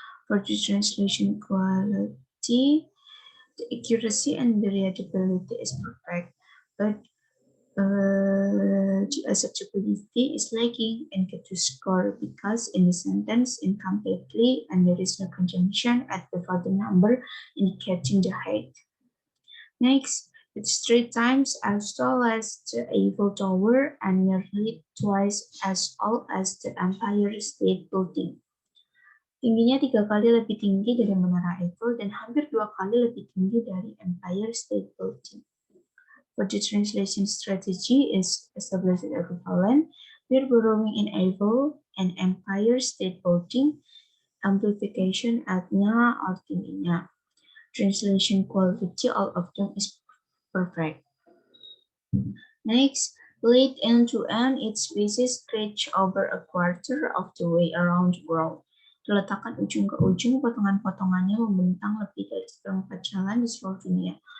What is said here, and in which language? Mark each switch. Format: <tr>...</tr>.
<en>For the translation quality, the accuracy and the readability is perfect, but the acceptability is lacking and get to score because in the sentence incompletely and there is no conjunction at before the number indicating the height. Next, it's 3 times as tall as the Eiffel Tower and nearly twice as tall as the Empire State Building.</en> <id>Tingginya 3 kali lebih tinggi dari Menara Eiffel dan hampir 2 kali lebih tinggi dari Empire State Building.</id> <en>For the translation strategy is established equivalent, peer borrowing in Eiffel and Empire State Building, amplification at-nya or tingginya. Translation quality, all of them is perfect. Next, lead end-to-end, its bases stretch over a quarter of the way around the world.</en> <id>Diletakkan ujung ke ujung, potongan-potongannya membentang lebih dari seperempat jalan di seluruh dunia.</id>